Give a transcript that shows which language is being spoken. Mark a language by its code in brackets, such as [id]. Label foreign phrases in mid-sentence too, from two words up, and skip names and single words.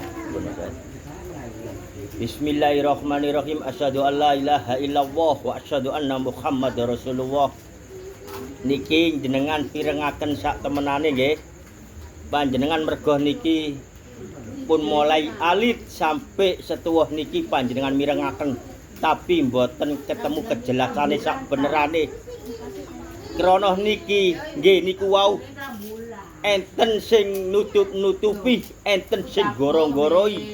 [ar] بسم الله الرحمن الرحيم. أشهد أن لا إله إلا الله وأشهد أن محمدا رسول الله. [jv] Niki jenengan pirengaken sak temenane nggih. Panjenengan mergo niki pun mulai alit sampai setuwuh niki panjenengan mirengaken tapi mboten ketemu kejelasane sak benerane. Krana niki nggih niku wau enten sing nutup-nutupi, enten sing goro-goroi.